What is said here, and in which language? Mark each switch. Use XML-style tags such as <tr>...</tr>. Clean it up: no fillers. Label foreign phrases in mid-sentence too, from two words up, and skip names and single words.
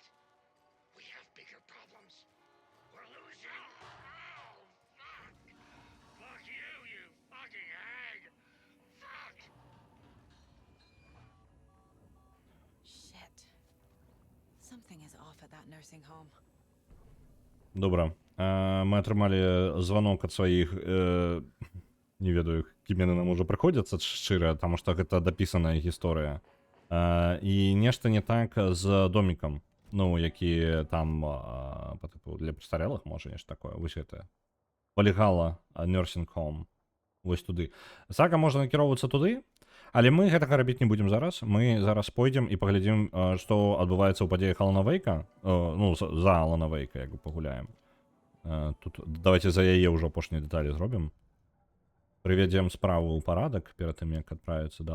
<en>We have bigger problems. We're losing. Oh, fuck. Fuck you, you fucking hag. Fuck. Shit. Something is off at that nursing home.</en> <be>Добра. Мы атрымалі званок ад сваіх, не ведаю, кім яны нам ужо прыходзяцца шчыра, таму што гэта дапісаная гісторыя. І нешта не так з домікам, ну, які там для престарэлых, можа, нешта такое. Вось гэта. Полігала</be> <en>nursing home.</en> <be>Вось туды. Сага можа накіроўвацца туды, але мы гэтага рабіць не будзем зараз. Мы зараз пойдзем і паглядзім, што адбываецца ў падзеях Алана Вейка. Ну, за Алана Вейка, як бы пагуляем. Тут давайте за яе ўжо апошнія дэталі зробім. Прывядзем справу ў парадак перад тым, як адправіцца да...</be>